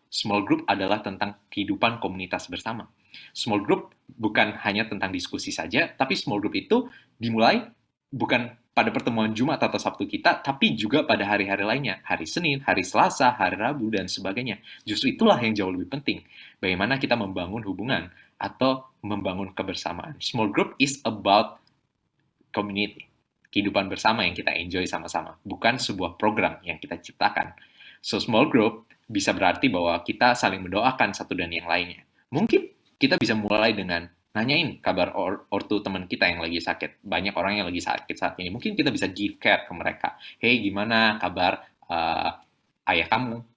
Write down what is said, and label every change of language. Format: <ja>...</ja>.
<id>Small group adalah tentang kehidupan komunitas bersama. Small group bukan hanya tentang diskusi saja, tapi small group itu dimulai bukan pada pertemuan Jumat atau Sabtu kita, tapi juga pada hari-hari lainnya. Hari Senin, hari Selasa, hari Rabu, dan sebagainya. Justru itulah yang jauh lebih penting. Bagaimana kita membangun hubungan atau membangun kebersamaan.</id> <en>Small group is about community.</en> <id>Kehidupan bersama yang kita enjoy sama-sama. Bukan sebuah program yang kita ciptakan. So, small group bisa berarti bahwa kita saling mendoakan satu dan yang lainnya. Mungkin kita bisa mulai dengan nanyain kabar ortu teman kita yang lagi sakit. Banyak orang yang lagi sakit saat ini. Mungkin kita bisa</id> <en>give care</en> <id>ke mereka. Hey, gimana kabar ayah kamu?</id>